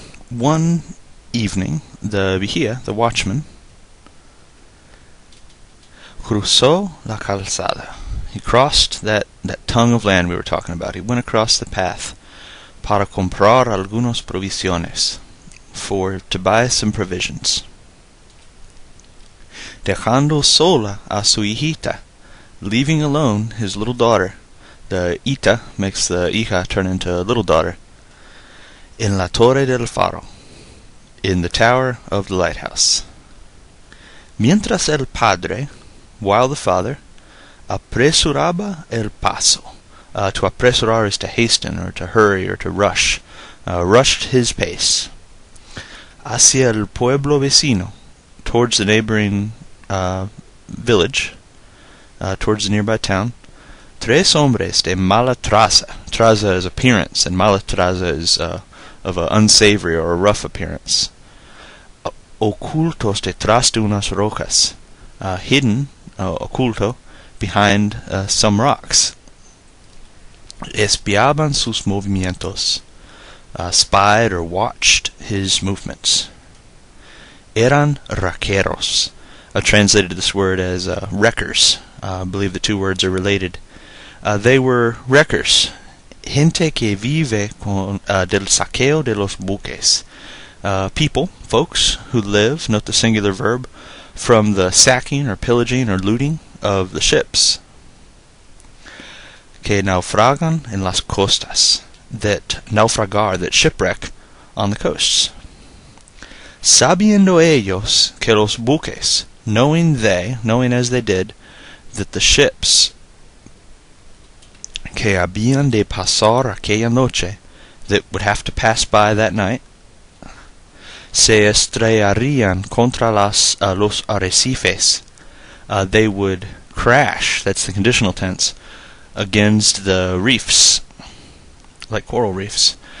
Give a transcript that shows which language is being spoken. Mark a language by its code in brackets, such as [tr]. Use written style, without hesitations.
[en] One evening, the vigía, the watchman, [es] cruzó la calzada. [en] He crossed that tongue of land we were talking about. He went across the path [es] para comprar algunos provisiones, [en] to buy some provisions. [es] Dejando sola a su hijita, [en] leaving alone his little daughter. The ita makes the hija turn into a little daughter. [es] En la torre del faro, [en] in the tower of the lighthouse. [es] Mientras el padre, [en] while the father, [es] apresuraba el paso. [en] To apresurar is to hasten, or to hurry, or to rush. Rushed his pace. [es] Hacia el pueblo vecino, [en] towards the neighboring village, towards the nearby town. [es] Tres hombres de mala traza. [en] Traza is appearance, and mala traza is of an unsavory or a rough appearance. [es] Ocultos detrás de unas rocas. [en] Hidden, oculto, behind some rocks. [es] Espiaban sus movimientos. [en] Spied or watched his movements. [es] Eran raqueros. [en] Translated this word as wreckers. I believe the two words are related. They were wreckers. [es] Gente que vive del saqueo de los buques. [en] People, folks, who live, note the singular verb, from the sacking or pillaging or looting of the ships. [es] Que naufragan en las costas. [en] That naufragar, that shipwreck on the coasts. [es] Sabiendo ellos que los buques, [en] knowing as they did, that the ships [es] que habían de pasar aquella noche, [en] that would have to pass by that night, [es] se estrellarían contra los arrecifes, [en] they would crash, that's the conditional tense, against the reefs, like coral reefs.